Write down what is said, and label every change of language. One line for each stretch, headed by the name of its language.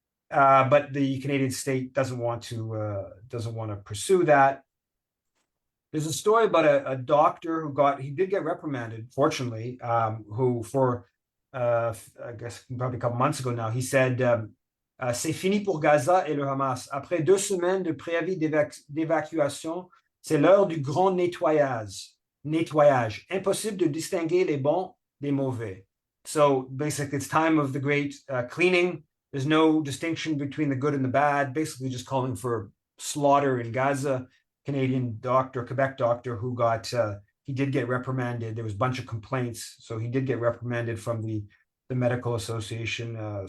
English: But the Canadian state doesn't want to pursue that. There's a story about a doctor he did get reprimanded, fortunately, who for I guess probably a couple months ago now, he said,
French: c'est fini pour Gaza et le Hamas. Après 2 semaines de préavis d'évacuation, c'est l'heure du grand nettoyage. Impossible de distinguer les bons des mauvais.
English: So basically, it's time of the great cleaning. There's no distinction between the good and the bad, basically just calling for slaughter in Gaza. Canadian doctor, Quebec doctor, who he did get reprimanded. There was a bunch of complaints, so he did get reprimanded from the medical association.